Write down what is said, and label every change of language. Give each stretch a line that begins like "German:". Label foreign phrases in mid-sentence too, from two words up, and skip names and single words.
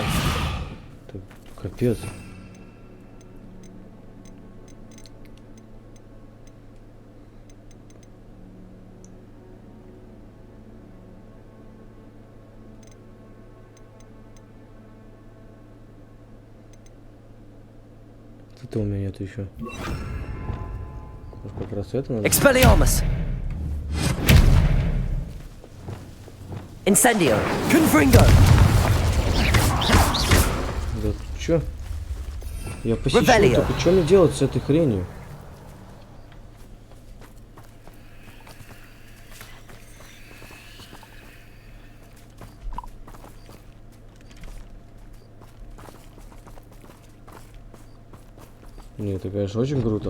Russian: Так, капец. Это у меня нет еще. Может, как раз это надо? Expelliarmus. Incendio. Confringo. Да чё? Я посещу, Revelio. только что мне делать с этой хренью? Не, это, конечно, очень круто.